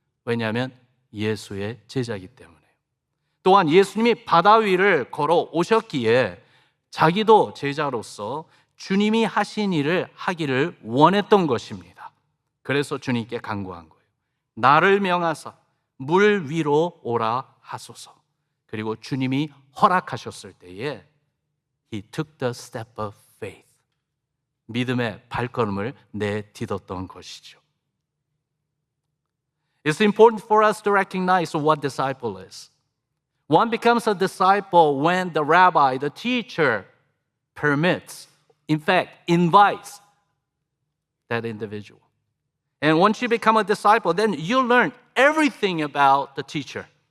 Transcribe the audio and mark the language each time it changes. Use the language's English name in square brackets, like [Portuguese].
[Korean] 왜냐하면 예수의 제자이기 때문에요. 또한 예수님이 바다 위를 걸어 오셨기에 자기도 제자로서 주님이 하신 일을 하기를 원했던 것입니다. 그래서 주님께 간구한 거예요. 나를 명하사 물 위로 오라 하소서. 그리고 주님이 허락하셨을 때에 [English] He took the step of faith. [Korean] 믿음의 발걸음을 내딛었던 것이죠. [English] It's important for us to recognize what disciple is. One becomes a disciple when the rabbi, the teacher, permits, in fact, invites that individual. And once you become a disciple, then you learn everything about the teacher.